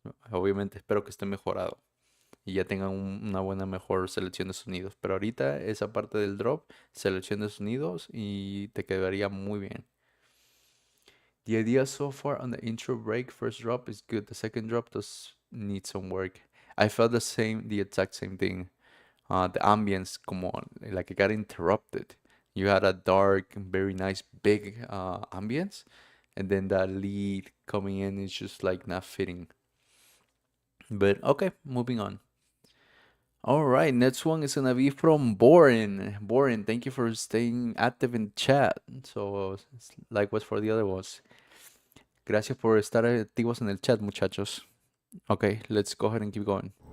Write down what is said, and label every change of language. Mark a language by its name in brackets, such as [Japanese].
[Spanish] Obviamente espero que esté mejorado y ya tengan una buena, mejor selección de sonidos. Pero ahorita esa parte del drop, selección de sonidos y te quedaría muy bien. [English] The idea so far on the intro break, first drop is good. The second drop does need some work. I felt the exact same thing. The ambience, como like it got interrupted. You had a dark, very nice, big ambience, and then that lead coming in is just like not fitting. But okay, moving on. All right, next one is gonna be from Boren. Boren, thank you for staying active in chat. So, likewise for the other ones. [Spanish] Gracias por estar activos en el chat, muchachos. [English] Okay, let's go ahead and keep going.